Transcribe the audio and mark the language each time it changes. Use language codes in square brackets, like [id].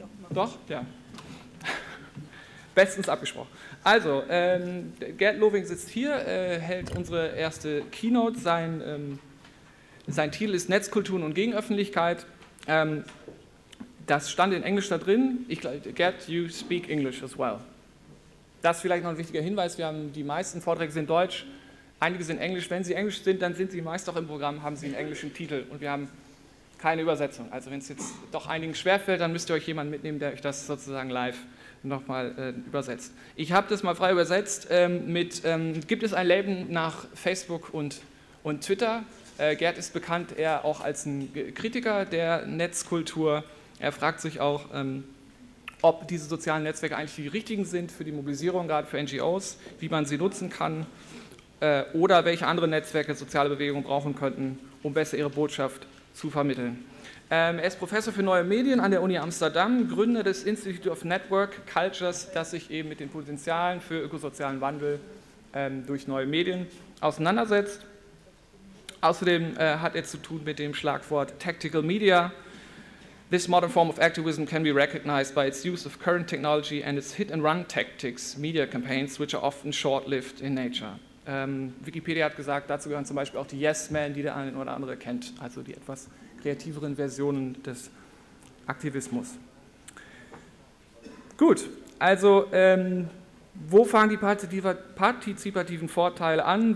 [de] Doch? Ja. Bestens abgesprochen. Also, Geert Lovink sitzt hier, hält unsere erste Keynote. Sein Titel ist Netzkulturen und Gegenöffentlichkeit. Das stand in Englisch da drin. [en] Geert, you speak English as well. [de] Das ist vielleicht noch ein wichtiger Hinweis. Wir haben die meisten Vorträge sind Deutsch, einige sind Englisch. Wenn sie Englisch sind, dann sind sie meist auch im Programm, haben sie einen englischen Titel und wir haben keine Übersetzung. Also wenn es jetzt doch einigen schwerfällt, dann müsst ihr euch jemanden mitnehmen, der euch das sozusagen live nochmal übersetzt. Ich habe das mal frei übersetzt gibt es ein Leben nach Facebook und Twitter? Geert ist bekannt eher auch als ein Kritiker der Netzkultur. Er fragt sich auch, ob diese sozialen Netzwerke eigentlich die richtigen sind für die Mobilisierung, gerade für NGOs, wie man sie nutzen kann oder welche andere Netzwerke soziale Bewegungen brauchen könnten, um besser ihre Botschaft zu vermitteln. Er ist Professor für neue Medien an der Uni Amsterdam, Gründer des Institute of Network Cultures, das sich eben mit den Potenzialen für ökosozialen Wandel durch neue Medien auseinandersetzt. Außerdem hat er zu tun mit dem Schlagwort Tactical Media. [en] This modern form of activism can be recognized by its use of current technology and its hit-and-run tactics, media campaigns, which are often short-lived in nature. [de] Wikipedia hat gesagt, dazu gehören zum Beispiel auch die Yes-Men, die der eine oder andere kennt, also die etwas kreativeren Versionen des Aktivismus. Gut, also wo fangen die partizipativen Vorteile an?